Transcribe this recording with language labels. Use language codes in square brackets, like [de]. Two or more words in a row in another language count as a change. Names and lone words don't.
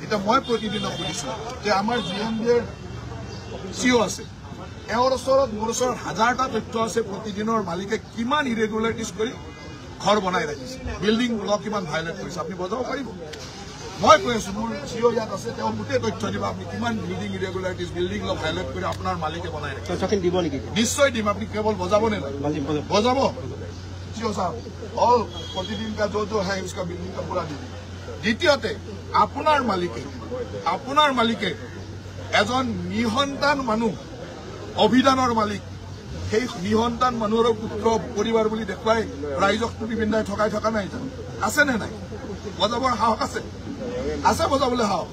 [as] এতিয়া মই প্ৰতিদিনক সুধিছোঁ যে আমাৰ GMBৰ CEO আছে, এওঁৰ ওচৰত মোৰ ওচৰত 1000টা তথ্য আছে প্ৰতিদিনৰ মালিকে কিমান ইৰেগুলাৰিটিজ কৰি ঘৰ বনাই ৰাখিছে, বিল্ডিং ল কিমান ভাইলেট কৰিছে। আপুনি বজাব পাৰিব? মই কৈ আছোঁ মোৰ CEO ইয়াত আছে, তেওঁ গোটেই তথ্য দিব আপুনি কিমান বিল্ডিং ইৰেগুলাৰিটিজ, বিল্ডিং ল ভাইলেট কৰি আপোনাৰ মালিকে বনাই ৰাখিছে। দিব নেকি? নিশ্চয় দিম। আপুনি কেৱল বজাব নে নাই? বজাব। [hi] CEO साहब और प्रतिदिन का जो है उसका बिल्डिंग का पूरा दीजिए। [as] द्वितीयते আপোনাৰ মালিকে এজন নিসন্তান মানুহ, অভিধানৰ মালিক, সেই নিসন্তান মানুহৰ পুত্ৰ পৰিবাৰ বুলি দেখুৱাই ৰাইজক টুপি পিন্ধাই ঠকাই থকা নাই জানো? আছে নে নাই? বজাবৰ সাহস আছে? আছে বজাবলৈ সাহস।